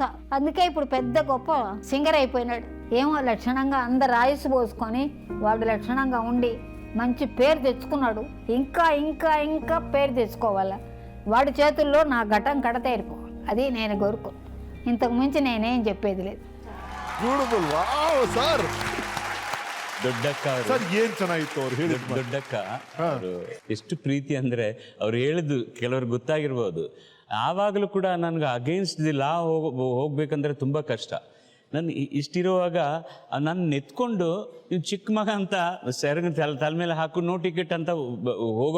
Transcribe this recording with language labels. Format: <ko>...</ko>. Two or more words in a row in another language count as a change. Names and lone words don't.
<te>అందుకే ఇప్పుడు పెద్ద గొప్ప సింగర్ అయిపోయినాడు. ఏమో లక్షణంగా అందరు ఆయుసు పోసుకొని వాడు లక్షణంగా ఉండి మంచి పేరు తెచ్చుకున్నాడు. ఇంకా ఇంకా ఇంకా పేరు తెచ్చుకోవాలా. వాడి చేతుల్లో నా ఘటం కడతేరిపో, అది నేను కోరుకో. ఇంతకు మించి నేనేం చెప్పేది లేదు.</te> <kn>ದೊಡ್ಡಕ್ಕ ಏನ್ ಚೆನ್ನಾಗಿತ್ತು ಅವ್ರು ಹೇಳಿ. ದೊಡ್ಡಕ್ಕ ಎಷ್ಟು ಪ್ರೀತಿ ಅಂದ್ರೆ ಅವ್ರು ಹೇಳಿದ್ದು ಕೆಲವ್ರಿಗೆ ಗೊತ್ತಾಗಿರ್ಬೋದು. ಆವಾಗಲೂ ಕೂಡ ನನ್ಗೆ</kn> <en>against the law</en> <kn>ಹೋಗ್ಬೇಕಂದ್ರೆ ತುಂಬಾ ಕಷ್ಟ. ನಾನು ಇಷ್ಟಿರುವಾಗ ನನ್ನ ಎತ್ಕೊಂಡು ನೀವು ಚಿಕ್ಕ ಮಗ ಅಂತ ಸೆರಗ ತಲೆ ಮೇಲೆ ಹಾಕು,</kn> <en>no ticket</en> <kn>ಅಂತ ಹೋಗೋ</kn>